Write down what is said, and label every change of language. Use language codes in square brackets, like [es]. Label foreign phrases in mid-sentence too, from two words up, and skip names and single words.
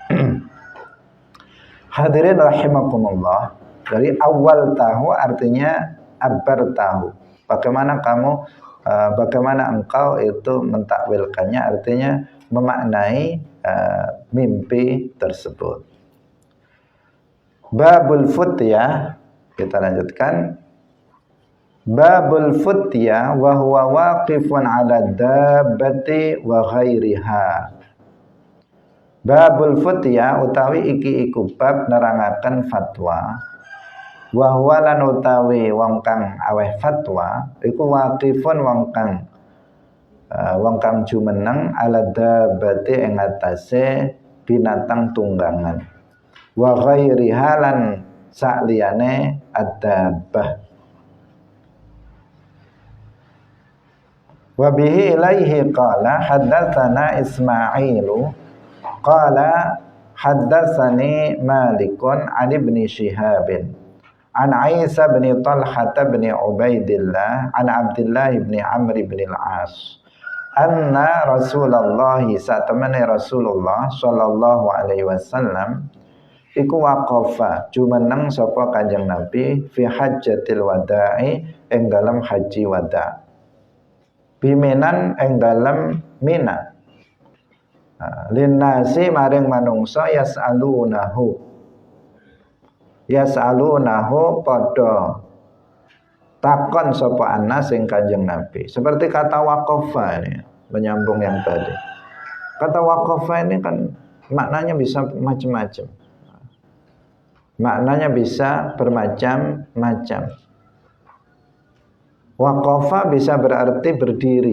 [ar] حاضرين رحمكم الله, [id] dari awal tahu artinya abar tahu. Bagaimana engkau itu mentakwilkannya, artinya memaknai mimpi tersebut. [ar] باب الفتيا, [id] kita lanjutkan. [ar] باب الفتيا وهو واقف على الدابة وغيرها. باب الفتيا [jv] utawi iki iku bab nerangaken fatwa. [ar] وهو [jv] lan utawi wong kang aweh fatwa iku waqifun wong kang jumeneng [ar] على الدابة [jv] ing atase binatang tunggangan. [ar] وغيرها [jv] lan sakliyane ad-dabbah. [ar] وبه إليه قال حدثنا إسماعيل قال حدثني مالك عن ابن شهاب عن عيسى بن طلحة بن عبيد الله عن عبد الله بن عمرو بن العاص أن [jv] Rasulullah satamani Rasulullah [ar] صلى الله عليه وسلم [jv] iku waqafa jumeneng sapa Kanjeng Nabi [ar] في حجة الوداع [jv] ing dalam haji wada' biminan ing dalam Mina linnasi maring manungsa yas'alunahu padha takon sapa anas ing Kanjeng Nabi. [id] Seperti kata waqafa ini, menyambung yang tadi. Kata waqafa ini kan maknanya bisa macam-macam. Maknanya bisa bermacam-macam. Waqafa bisa berarti berdiri.